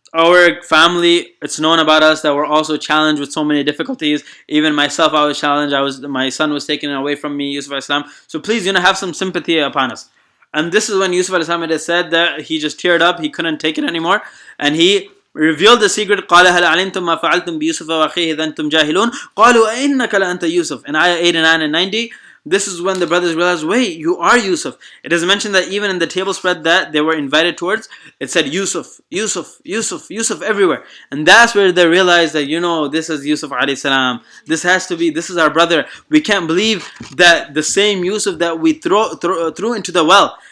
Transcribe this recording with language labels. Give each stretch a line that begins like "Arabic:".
English: our family, it's known about us that we're also challenged with so many difficulties. Even myself, I was challenged. My son was taken away from me, Yusuf alayhi salam. So please, have some sympathy upon us. And this is when Yusuf alayhi salam had said that he just teared up. He couldn't take it anymore, and he revealed the secret.
Arabic: قال هل علمتم ما فعلتم بيوسف وأخيه إذ أنتم جاهلون قالوا أئنك لأنت يوسف.
English: In ayah 89 and 90. This is when the brothers realized, wait, you are Yusuf. It is mentioned that even in the table spread that they were invited towards, it said Yusuf, Yusuf, Yusuf, Yusuf everywhere. And that's where they realized that, this is Yusuf alayhi salam. This is our brother. We can't believe that the same Yusuf that we threw into the well.